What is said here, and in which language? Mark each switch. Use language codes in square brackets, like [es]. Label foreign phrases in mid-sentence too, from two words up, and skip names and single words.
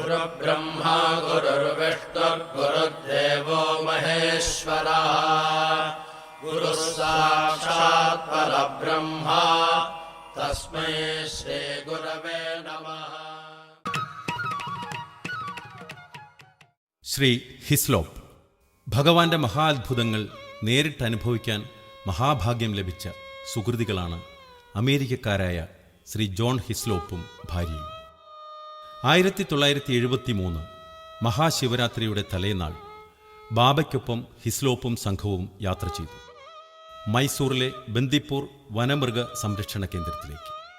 [sa] गुरुर्ब्रह्मा गुरुर्विष्णुर्गुरुर्देवो महेश्वरः गुरुः साक्षात् परब्रह्म तस्मै श्रीगुरवे नमः. [ml] ശ്രീ ഹിസ്ലോപ്പ് ഭഗവാന്റെ മഹാത്ഭുതങ്ങൾ നേരിട്ട് അനുഭവിക്കാൻ മഹാഭാഗ്യം ലഭിച്ച സുഹൃതികളാണ് അമേരിക്കക്കാരായ ശ്രീ ജോൺ ഹിസ്ലോപ്പും ഭാര്യയും. 1973 മഹാശിവരാത്രിയുടെ തലേനാൾ ബാബയ്ക്കൊപ്പം ഹിസ്ലോപ്പും സംഘവും യാത്ര ചെയ്തു മൈസൂറിലെ ബന്ദിപ്പൂർ വനമൃഗ സംരക്ഷണ കേന്ദ്രത്തിലേക്ക്.